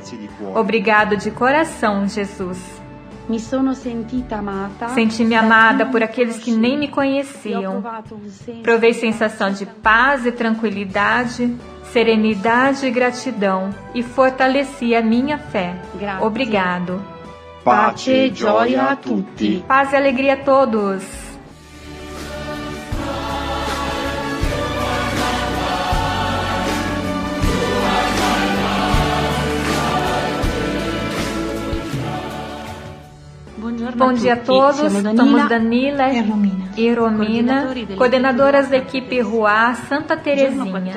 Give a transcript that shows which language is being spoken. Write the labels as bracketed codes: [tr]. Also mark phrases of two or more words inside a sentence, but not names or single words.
[pt] Obrigado de coração, Jesus. Senti-me amada por aqueles que nem me conheciam. Provei sensação de paz e tranquilidade, serenidade e gratidão, e fortaleci a minha fé. Obrigado. [it] Pace e gioia a tutti. [pt] Paz e alegria a todos. Bom dia a todos, somos Danila e Romina, coordenadoras da equipe Ruá Santa Terezinha.